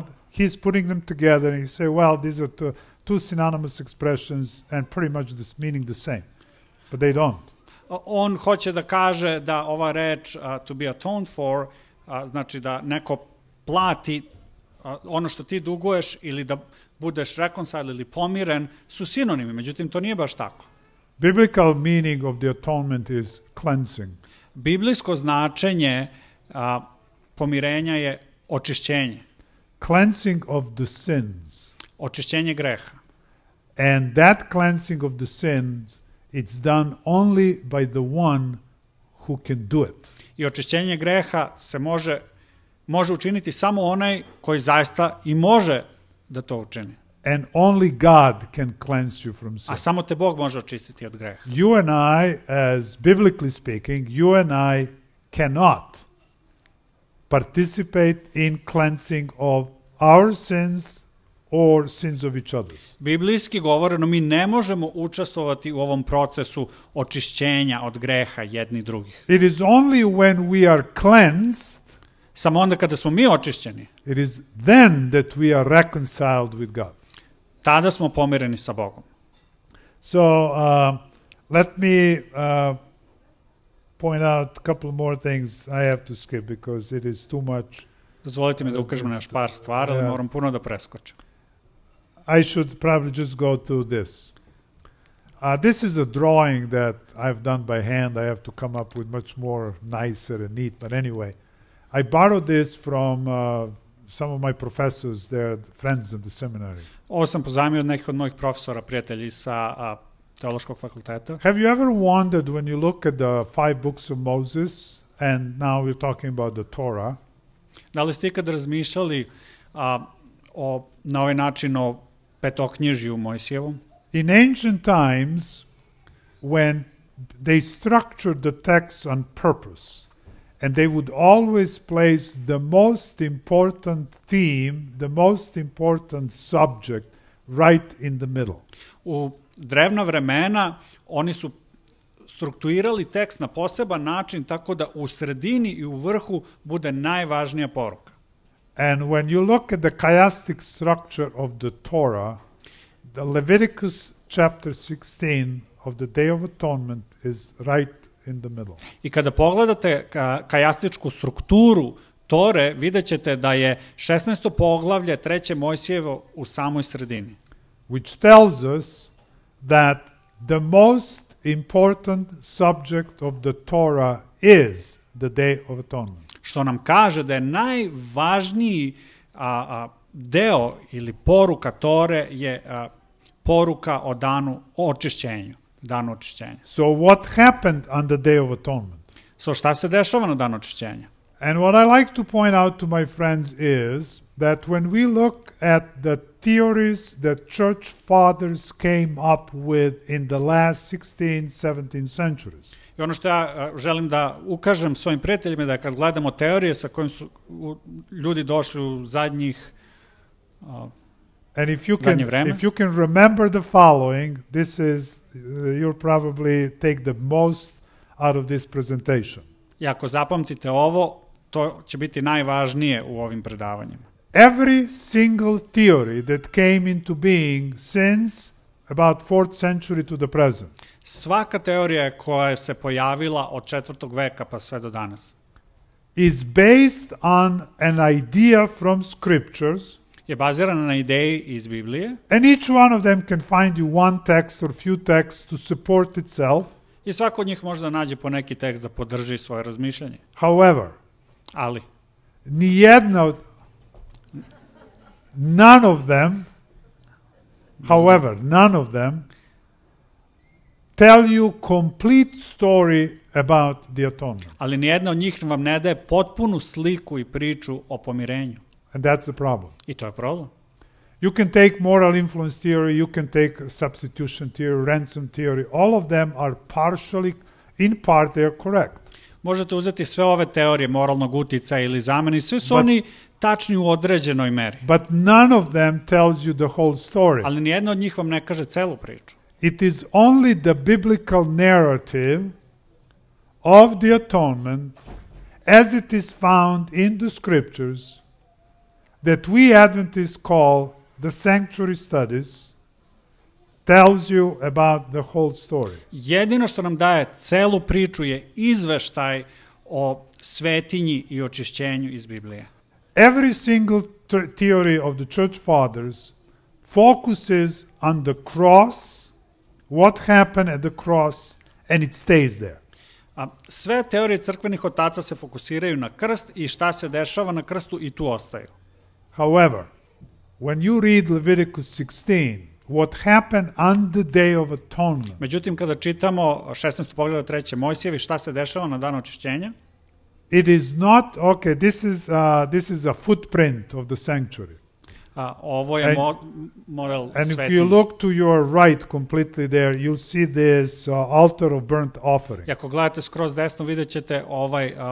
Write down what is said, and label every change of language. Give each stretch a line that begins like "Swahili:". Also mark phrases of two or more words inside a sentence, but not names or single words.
English: He's putting them together and you say, well, these are two synonymous expressions and pretty much this meaning the same. But they don't.
Serbian: On hoće da kaže da ova reč
English: to be atoned for,
Serbian: znači da neko plati ono što ti duguješ ili da budeš reconciled ili pomiren, su sinonimi, međutim to nije baš tako.
English: Biblical meaning of the atonement is cleansing.
Serbian: Biblijsko značenje pomirenja je očišćenje.
English: Cleansing of the sins.
Serbian: Očišćenje greha.
English: And that cleansing of the sins, it's done only by the one who can do it.
Serbian: I očišćenje greha se može učiniti samo onaj koji zaista i može da to učini.
English: And only God can cleanse you from sin.
Serbian: A samo te Bog može očistiti od greha.
English: You and I, as biblically speaking, you and I cannot participate in cleansing of our sins or sins of each others.
Serbian: Biblijski govoreno, mi ne možemo učestvovati u ovom procesu očišćenja od greha jedni drugih.
English: It is only when we are cleansed,
Serbian: samo onda kada smo mi očišćeni,
English: it is then that we are reconciled with God.
Serbian: Tada smo pomireni sa Bogom.
English: So, let me point out a couple more things I have to skip because it is too much. Dozvolite mi da ukažem na još par stvari, ali moram puno da preskočim. I should probably just go to this. This is a drawing that I've done by hand. I have to come up with much more nicer and neat. But anyway, I borrowed this from some of my professors, they're friends in the seminary.
Serbian: Ovo sam pozajmio od nekih od mojih profesora, prijatelji sa teološkog fakulteta.
English: Have you ever wondered when you look at the 5 books of Moses, and now we're talking about the Torah,
Serbian: Da li ste ikad razmišljali na ovaj način o petoknjižju Mojsijevom?
English: in ancient times, when they structured the text on purpose, and they would always place the most important theme, the most important subject right in the middle.
Serbian: U drevna vremena oni su strukturirali tekst na poseban način tako da u sredini i u vrhu bude najvažnija poruka.
English: And when you look at the chiastic structure of the Torah, the Leviticus chapter 16 of the Day of Atonement is right in the middle.
Serbian: I kada pogledate kajastičku strukturu Tore, vidjet ćete da je 16. poglavlje 3. Mojsijevo u samoj sredini.
English: Which tells us that the most important subject of the Torah is the Day of Atonement.
Serbian: Što nam kaže da je najvažniji deo ili poruka Tore je poruka o danu očišćenju. Danu očišćenja.
English: So what happened on the Day of Atonement?
Serbian: So šta se dešava na danu očišćenja?
English: And what I like to point out to my friends is that when we look at the theories that church fathers came up with in the last 16, 17 centuries,
Serbian: I ono što ja želim da ukažem svojim prijateljima da kad gledamo teorije sa kojim su ljudi došli u zadnjih
English: and if you can remember the following, this is you'll probably take the most out of this presentation.
Serbian: I ako zapamtite ovo, to će biti najvažnije u ovim predavanjima.
English: Every single theory that came into being since about 4th century to the present
Serbian: Svaka teorija koja se pojavila od 4. veka pa sve do danas
English: is based on an idea from scriptures,
Serbian: je bazirana na ideji iz Biblije
English: and each one of them can find you one text or few texts to support itself.
Serbian: i svako od njih može da nađe po neki tekst da podrži svoje razmišljanje.
English: However,
Serbian: Ali
English: none of them tell you complete story about the atonement.
Serbian: Ali nijedna od njih vam ne daje potpunu sliku i priču o pomirenju.
English: And that's the problem.
Serbian: I to je problem.
English: You can take moral influence theory, you can take substitution theory, ransom theory. All of them are partially, in part, they are correct.
Serbian: Možete uzeti sve ove teorije moralnog uticaja ili zameni, svi su oni tačni u određenoj meri.
English: But none of them tells you the whole story.
Serbian: Ali nijedna od njih vam ne kaže celu priču.
English: It is only the biblical narrative of the atonement as it is found in the scriptures that we Adventists call the sanctuary studies tells you about the whole story.
Serbian: Jedino što nam daje celu priču je izveštaj o svetinji i očišćenju iz Biblije.
English: Every single theory of the church fathers focuses on the cross, what happened at the cross, and it stays there.
Serbian: Sve teorije crkvenih otaca se fokusiraju na krst i šta se dešava na krstu i tu ostaju.
English: However, when you read Leviticus 16, what happened on the Day of Atonement,
Serbian: Međutim, kada čitamo 16. poglavlje 3. Mojsijevi, šta se dešava na dan očišćenja,
English: it is not, okay, this is a footprint of the sanctuary.
Serbian: Ovo je model
English: And if
Serbian: svetinje.
English: you look to your right completely there, you'll see this altar of burnt offering.
Serbian: I ako gledate skroz desno, vidjet ćete ovaj